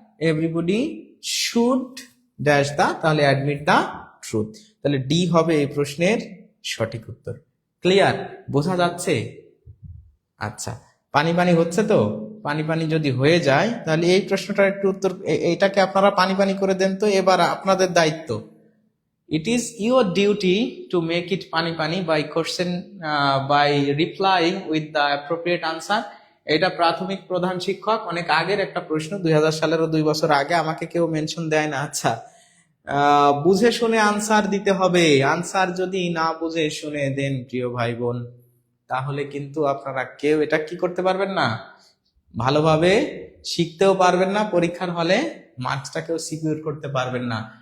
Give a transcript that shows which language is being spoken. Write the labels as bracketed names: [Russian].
[English] everybody should dash the, [Bangla] তাহলে [English] Admit the truth. [Bangla] তাহলে D হবে এই প্রশ্নের সঠিক উত্তর। ক্লিয়ার? বোঝা যাচ্ছে? আচ্ছা, পানি পানি হচ্ছে তো? পানি পানি যদি হয়ে যায় তাহলে এই প্রশ্নটার একটু উত্তর, এইটাকে আপনারা পানি পানি করে দেন তো। এবার আপনাদের দায়িত্ব। [English] It is your duty to make it pani pani by question by replying with the appropriate answer. [Bangla] এটা প্রাথমিক প্রধান শিক্ষক অনেক আগের একটা প্রশ্ন, 2000 সালেরও 2 বছর আগে, আমাকে কেউ মেনশন দেয় না। আচ্ছা, বুঝে শুনে আনসার দিতে হবে। আনসার যদি না বুঝে শুনে দেন প্রিয় ভাই বোন, তাহলে কিন্তু আপনারা কেউ এটা কি করতে পারবেন না, ভালোভাবে শিখতেও পারবেন না, পরীক্ষার হলে মার্কসটাকেও সিকিউর করতে পারবেন না।